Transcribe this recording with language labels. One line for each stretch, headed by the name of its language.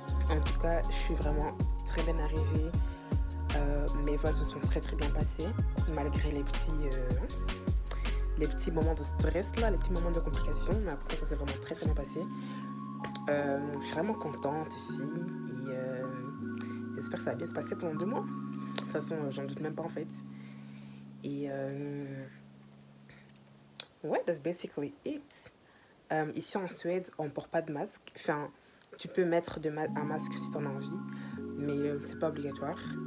French: En tout cas, je suis vraiment très bien arrivée. Mes vols se sont très bien passés, malgré les petits moments de stress là, les petits moments de complications. Mais après, ça s'est vraiment très bien passé. Je suis vraiment contente ici. Et j'espère que ça va bien se passer pendant 2 mois. De toute façon, j'en doute même pas en fait. Et ouais,
English: that's basically it.
French: Ici en Suède, on porte pas de masque. Enfin, tu peux mettre un masque si tu en as envie, mais c'est pas obligatoire.